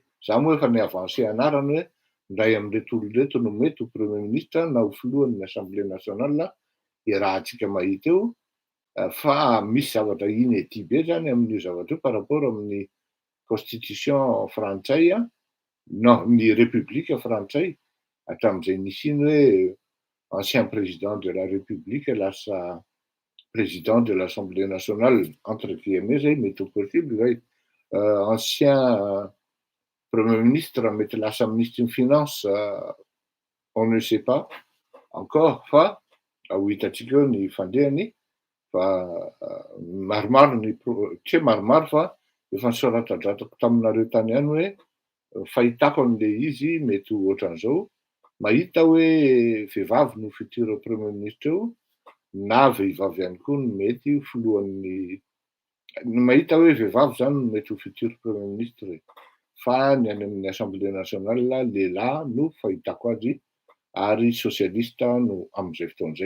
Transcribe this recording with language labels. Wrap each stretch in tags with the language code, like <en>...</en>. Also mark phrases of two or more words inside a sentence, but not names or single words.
<mg>Za moa efa ni-avancé anarany hoe ndray amin'ireto olon'ireto no mety ho</mg> <fr>premier ministre</fr> <mg>na ho filohan'ny</mg> <fr>Assemblée nationale</fr> <mg>rahantsika mahita eo, fa misy zavatra inédit be zany amin'io zavatra io</mg> <fr>par rapport</fr> <mg>amin'ny constitution frantsay ny république frantsay, hatramin'izay nisy iny hoe</mg> <fr>ancien président de la république</fr> <mg>lasa</mg> <fr>président de l'Assemblée nationale, entre guillemets</fr> <mg>zay mety ho possible zay,</mg> <fr>ancien premier ministre</fr> <mg>mety lasa ministre ny finance,</mg> <fr>on ne sait pas encore,</fr> <mg>fa ho hitantsika eo ny fandehany, fa maromaro tsy hoe maromaro fa efa nisoratadratako taminareo tany ihany hoe fahitako an'ilay izy mety ho ohatran'izao, mahita hoe vehivavy no</mg> <fr>futur premier ministre</fr> <mg>eo na vehivavy ihany koa no mety ho filohan'ny, mahita hoe vehivavy zany no mety ho</mg> <fr>futur premier ministre,</fr> <mg>fa ny any amin'ny</mg> <fr>Assemblée nationale</fr> <mg>lehilahy no fahitako azy, ary socialiste no amin'izay fotoan'izay.</mg>